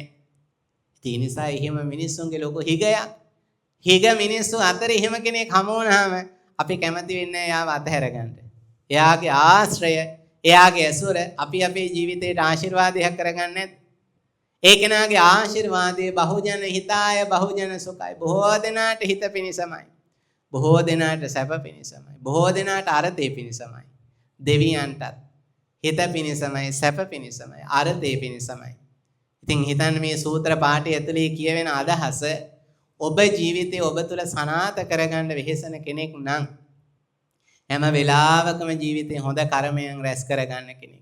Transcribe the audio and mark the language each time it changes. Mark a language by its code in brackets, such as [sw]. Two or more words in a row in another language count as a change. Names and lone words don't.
[si] ඒ නිසා එහෙම මිනිස්සුන්ගේ ලොකු හිගයක්. හිග මිනිස්සු අතර එහෙම කෙනෙක් හමු වුණාම අපි කැමති වෙන්නේ එයාව අතහැර ගන්න. එයාගේ ආශ්‍රය, එයාගේ ඇසුර අපි අපේ ජීවිතේට ආශිර්වාදයක් කරගන්නේ නැද්ද? ඒ කෙනාගේ ආශිර්වාදයේ [pi] බහුජන හිතාය බහුජන සුඛයි. [si] බොහෝ දෙනාට හිත පිණිසමයි. බොහෝ දෙනාට සැප පිණිසමයි. බොහෝ දෙනාට අරතේ පිණිසමයි. දෙවියන්ටත් හිත පිණිසමයි, සැප පිණිසමයි, අරතේ පිණිසමයි. ඉතින් හිතන්න මේ සූත්‍ර පාඨය ඇතුලේ කියවෙන අදහස ඔබ ජීවිතේ ඔබ තුල සනාත කරගන්න වෙහෙසන කෙනෙක් නම් හැම වෙලාවකම ජීවිතේ හොඳ කර්මයන් රැස් කරගන්න කෙනෙක්.